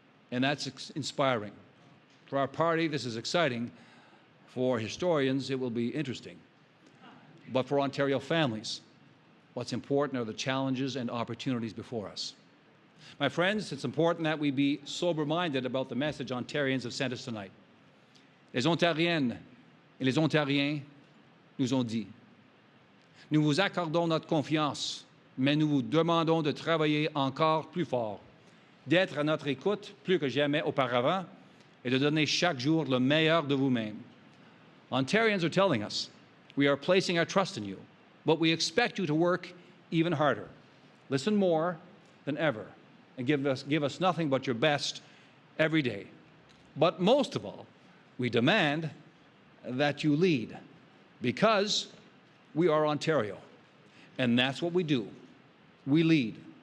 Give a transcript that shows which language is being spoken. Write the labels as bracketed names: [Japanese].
[English] And that's inspiring. For our party, this is exciting. For historians, it will be interesting. But for Ontario families, what's important are the challenges and opportunities before us. My friends, it's important that we be sober-minded about the message Ontarians have sent us tonight. [French] Les Ontariennes et les Ontariens nous ont dit: nous vous accordons notre confiance, mais nous vous demandons de travailler encore plus fort, d'être à notre écoute plus que jamais auparavant, et de donner chaque jour le meilleur de vous-même. [English] Ontarians are telling us, we are placing our trust in you, but we expect you to work even harder. Listen more than ever, and give us nothing but your best every day. But most of all, we demand that you lead, because we are Ontario, and that's what we do. We lead.